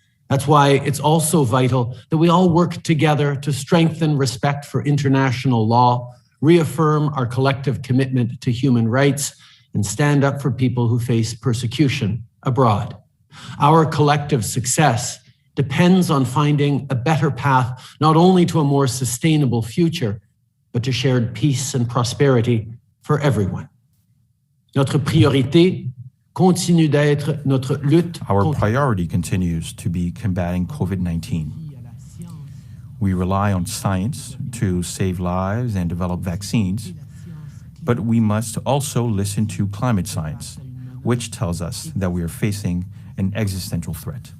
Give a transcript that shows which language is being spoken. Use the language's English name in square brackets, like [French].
[English] That's why it's also vital that we all work together to strengthen respect for international law, reaffirm our collective commitment to human rights, and stand up for people who face persecution abroad. Our collective success depends on finding a better path, not only to a more sustainable future, but to shared peace and prosperity for everyone. [French] Notre priorité continue d'être notre lutte. [English] Our priority continues to be combating COVID-19. We rely on science to save lives and develop vaccines, but we must also listen to climate science, which tells us that we are facing an existential threat.